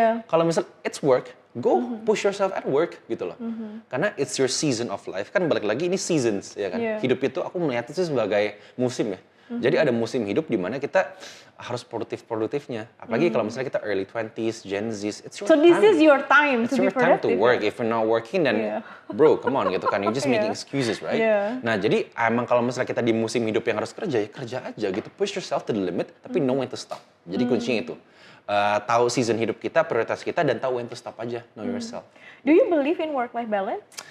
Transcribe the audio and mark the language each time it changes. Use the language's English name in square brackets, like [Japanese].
[Indonesian] Kalau misal [English] it's work, go push yourself at work gitu loh. [Indonesian] Karena [English] it's your season of life [Indonesian] kan balik lagi ini seasons ya kan. Hidup itu aku melihat itu sebagai musim ya. Jadi ada musim hidup di mana kita harus produktifnya. Apalagi kalau misalnya kita [English] early 20s, Gen Z, it's your time. So this is your time to be productive. It's your time to work. If you're not working, then bro, come on gitu kan. You're just making excuses, right? [Indonesian] Nah, jadi emang kalau misalnya kita di musim hidup yang harus kerja, ya kerja aja gitu. [English] Push yourself to the limit, [Indonesian] tapi [English] know when to stop. [Indonesian] Jadi kuncinya itu. Tahu season hidup kita, prioritas kita, dan tahu [English] when to stop [Indonesian] aja. [English] Know yourself. Do you believe in work-life balance?